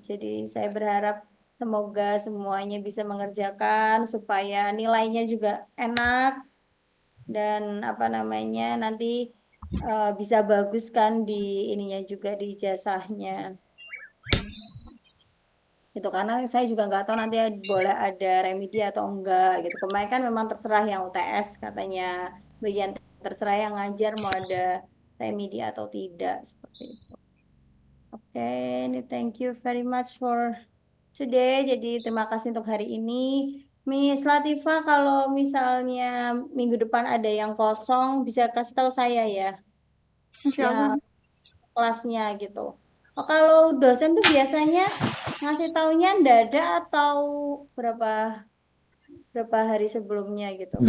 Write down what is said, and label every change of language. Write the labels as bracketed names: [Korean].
[Indonesian] Jadi saya berharap semoga semuanya bisa mengerjakan supaya nilainya juga enak dan apa namanya nanti bisa bagus kan di ininya juga di ijazahnya. Gitu karena saya juga nggak tahu nanti boleh ada remedi atau enggak gitu. Kemarin kan memang terserah yang UTS katanya bagian terserah yang ngajar mau ada remedi atau tidak seperti itu. Oke, ini [English] thank you very much for today. [Indonesian] Jadi terima kasih untuk hari ini. Miss Latifah, kalau misalnya minggu depan ada yang kosong, bisa kasih tahu saya ya, Insya yang Allah. kelasnya gitu. Oh, kalau dosen tuh biasanya ngasih taunya dadak atau berapa berapa hari sebelumnya gitu.